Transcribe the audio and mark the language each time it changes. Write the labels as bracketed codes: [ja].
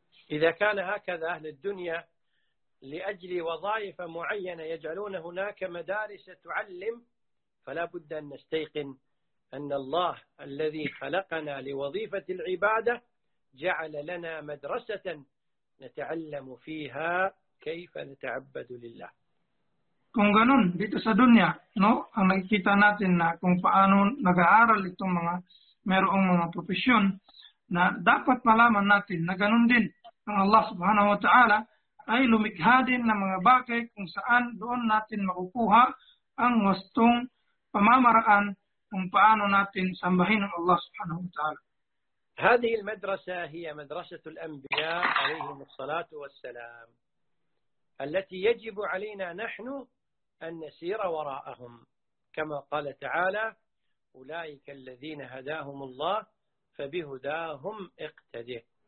[ar] إذا كان هكذا أهل الدنيا لأجل وظائف معينة يجعلون هناك مدارس تعلم، فلا بد أن نستيقن أن الله الذي خلقنا لوظيفة العبادة جعل لنا مدرسة نتعلم فيها كيف نتعبد لله. [tl] Kung ganun dito sa dunya, no, ang nakikita natin na kung paano nag-aaral itong mga merong mga profesyon, na dapat malaman natin na ganun din ang Allah subhanahu wa ta'ala ay lumikha din ng mga bagay kung saan doon natin makukuha ang wastong pamamaraan kung paano natin sambahin ang Allah subhanahu wa ta'ala. [ar] هذه المدرسة هي مدرسة الأنبياء عليهم الصلاة والسلام التي يجب علينا نحن أن نسير وراءهم، كما قال تعالى: أولئك الذين هداهم الله فبهداهم اقتدي.